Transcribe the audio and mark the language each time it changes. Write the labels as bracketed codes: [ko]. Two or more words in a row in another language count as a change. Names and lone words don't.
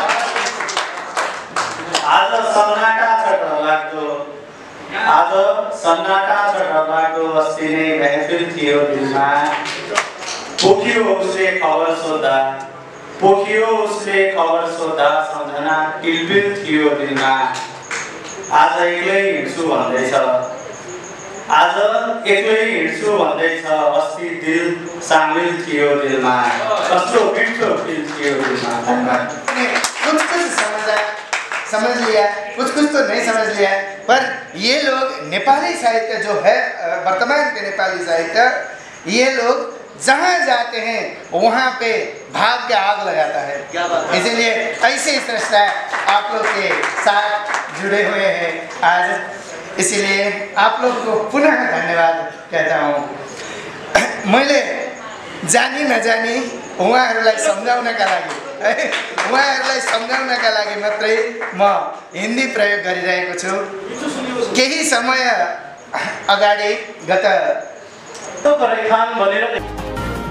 [ne] आज सन्नाटा छ डरलाग्दो आज सन्नाटा छ डरलाग्दो अस्ति नै महफिल थियो दिलमा पोखियो उसले खबर सोद्धा पोखियो उसले खबर सोद्धा सम्झना टिलबिल थियो दिलमा आज एक्लै हिँड्छु भन्दैछ आज एक्लै हिँड्छु भन्दैछ अस्ति दिल सामेल थियो दिलमा कस्तो मिठो दिल थियो दिलमा। [hi] कुछ समझ लिया कुछ तो नहीं समझ लिया पर ये लोग नेपाली साहित्य जो है वर्तमान के नेपाली साहित्य ये लोग जहाँ जाते हैं वहाँ पे भाव के आग लगाता है। इसीलिए ऐसे सृष्टा आप लोग के साथ जुड़े हुए हैं आज इसीलिए आप लोग को पुनः धन्यवाद कहता हूँ। [ne] मैले जानी नजानी उहाँहरूलाई सम्झाउनका लागि मात्रै म हिन्दी प्रयोग गरिरहेको छु। केही समय अगाडि गत तो खान भनेर